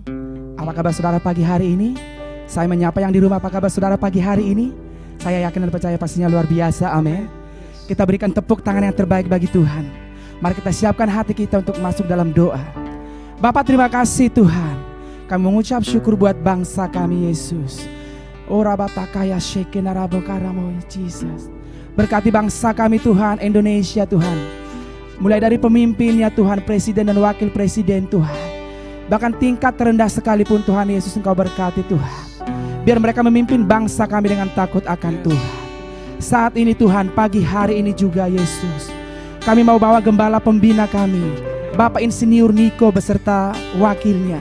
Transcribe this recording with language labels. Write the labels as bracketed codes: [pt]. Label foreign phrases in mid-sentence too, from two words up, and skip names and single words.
[id] Apa kabar saudara pagi hari ini? Saya menyapa yang di rumah, apa kabar saudara pagi hari ini? Saya yakin dan percaya pastinya luar biasa, amin. Kita berikan tepuk tangan yang terbaik bagi Tuhan. Mari kita siapkan hati kita untuk masuk dalam doa. Bapa, terima kasih Tuhan. Kami mengucap syukur buat bangsa kami Yesus. Orabatakaya shekenarabokaramo Jesus. Berkati bangsa kami Tuhan, Indonesia Tuhan. Mulai dari pemimpinnya Tuhan, presiden dan wakil presiden Tuhan. Bahkan tingkat terendah sekalipun Tuhan Yesus Engkau berkati Tuhan. Biar mereka memimpin bangsa kami dengan takut akan Tuhan. Saat ini Tuhan, pagi hari ini juga Yesus, kami mau bawa gembala pembina kami, Bapak Insinyur Niko beserta wakilnya.